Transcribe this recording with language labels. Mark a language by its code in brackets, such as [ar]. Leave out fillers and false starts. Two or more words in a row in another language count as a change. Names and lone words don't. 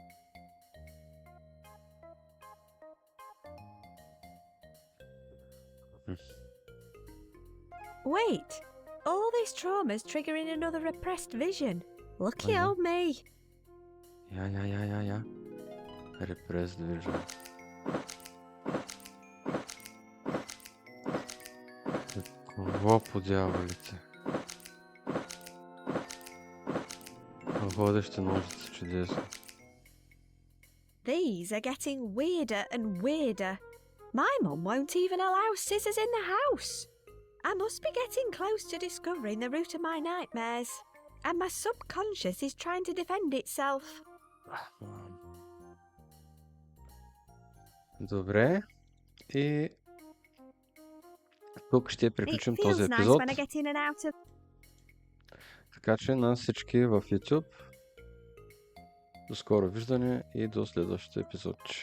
[en] Wait, all this trauma's triggering another repressed vision. Lucky old me. Yeah. Repressed vision. [bg] Какво по дяволите? Водещи ножици, чудесно. [en] These are getting weirder and weirder. My mum won't even allow scissors in the house. I must be getting close to discovering the root of my nightmares. And my subconscious is trying to defend itself. [bg] Добре. И тук ще приключим този епизод. Така че на всички в YouTube до скоро виждане и до следващото епизод.